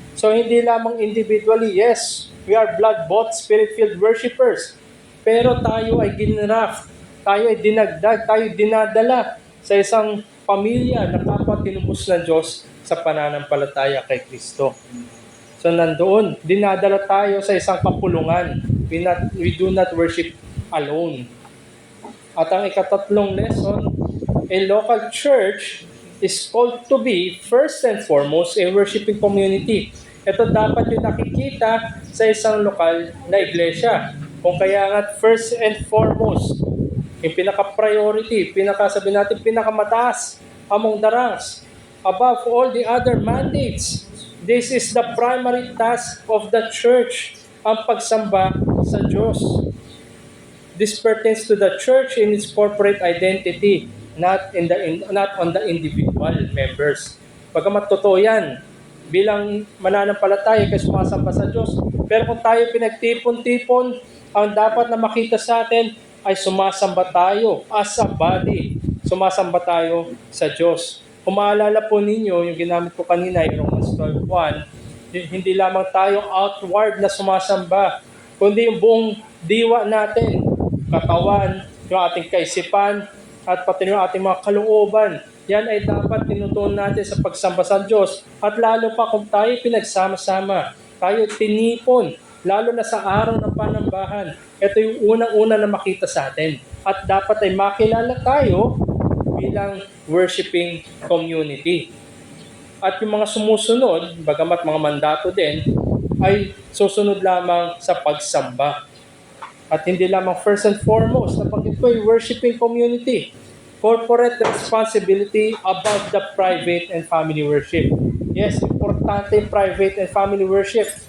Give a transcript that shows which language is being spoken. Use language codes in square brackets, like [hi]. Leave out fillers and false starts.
[tl] So hindi lamang individually, [en] yes, we are blood-bought, spirit-filled worshipers, [tl] pero tayo ay ginraft, tayo ay dinagdag, tayo dinadala sa isang pamilya na kapwa tinubos ng Diyos sa pananampalataya kay Kristo. So nandoon, dinadala tayo sa isang kapulungan. [en] We do not worship alone. [tl] At ang ikatatlong lesson, [en] a local church is called to be first and foremost a worshiping community. [tl] Ito dapat yung nakikita sa isang lokal na iglesia. Kung kaya nga [en] first and foremost, [tl] yung pinaka-priority, sabi natin, pinakamataas [en] among the ranks, above all the other mandates. This is the primary task of the church, [tl] ang pagsamba sa Diyos. [en] This pertains to the church in its corporate identity, not on the individual members. [tl] Bagamat totoo yan, bilang mananampalataya kay sumasamba sa Diyos. Pero kung tayo pinagtipon-tipon, ang dapat na makita sa atin ay sumasamba tayo [en] as a body. [tl] Sumasamba tayo sa Diyos. Kung maalala po ninyo, yung ginamit ko kanina, yung Romans 12:1, hindi lamang tayo outward na sumasamba, kundi yung buong diwa natin, katawan, yung ating kaisipan, at pati yung ating mga kalooban. Yan ay dapat tinutuon natin sa pagsamba sa Diyos. At lalo pa kung tayo pinagsama-sama, tayo tinipon, lalo na sa araw ng panambahan. Ito yung unang-una na makita sa atin. At dapat ay makilala tayo bilang worshiping community. At yung mga sumusunod, bagamat mga mandato din, ay susunod lamang sa pagsamba. At hindi lamang [en] first and foremost, [tl] napag ito ay worshiping community. [en] Corporate responsibility above the private and family worship. Yes, importante yung private and family worship.